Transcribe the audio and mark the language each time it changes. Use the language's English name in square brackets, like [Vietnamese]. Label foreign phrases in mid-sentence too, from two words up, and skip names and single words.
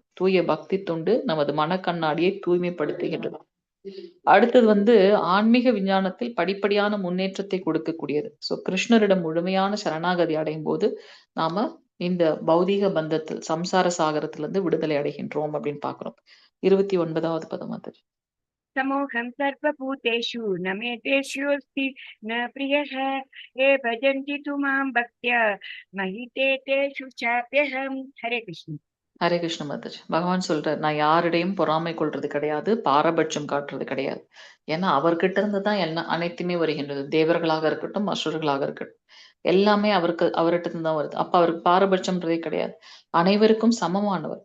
[Tamil] தூய பக்தி தொண்டு நமது மனக்கண்ணாடியை தூய்மைப்படுத்துகின்றது. அடுத்தது வந்து ஆன்மீக விஞ்ஞானத்தில் படிப்படியான முன்னேற்றத்தை கொடுக்கக்கூடியது. ஸோ கிருஷ்ணரிடம் முழுமையான சரணாகதி அடையும் போது நாம இந்த பௌதீக பந்தத்தில் சம்சார சாகரத்திலிருந்து விடுதலை அடைகின்றோம் அப்படின்னு பார்க்கிறோம். 29வது பதம் அது. [Sanskrit] समोहं सर्वभूतेषु न मे तेष्योऽस्ति न प्रियः ये भजन्ति तु मां भक्त्या मयि ते तेषु चाप्यहम्. हरे कृष्ण. हरे कृष्ण माताजी. [Tamil] பகவான் சொல்றார், நான் யாரிடையும் பொறாமை கொள்றது கிடையாது, பாரபட்சம் காட்டுறது கிடையாது. ஏன்னா அவர்கிட்ட இருந்து தான் எல்லாம் அனைத்துமே வருகின்றது. தேவர்களாக இருக்கட்டும், அசுரர்களாக இருக்கட்டும், எல்லாமே அவர்கிட்ட இருந்து தான் வருது. அப்ப அவருக்கு பாரபட்சம்ன்றதே கிடையாது. அனைவருக்கும் சமமானவர்.